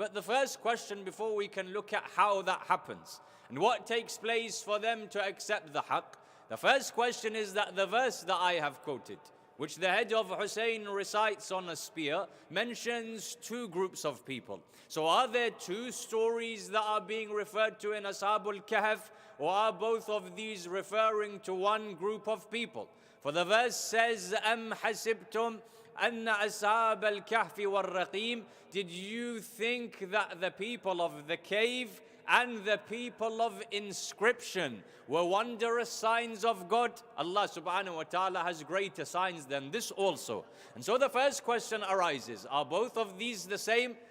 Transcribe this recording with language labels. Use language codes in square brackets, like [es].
[en] But the first question, before we can look at how that happens and what takes place for them to accept the haqq, the first question is that the verse that I have quoted, which the head of Hussein recites on a spear, mentions two groups of people. So are there two stories that are being referred to in Ashabul Kahf, or are both of these referring to one group of people? For the verse says, [ar] أَمْ حَسِبْتُمْ أَنَّ أَصْحَابَ الْكَهْفِ وَالرَّقِيمِ. [en] Did you think that the people of the cave and the people of inscription were wondrous signs of God? Allah subhanahu wa ta'ala has greater signs than this also. And so the first question arises, are both of these the same?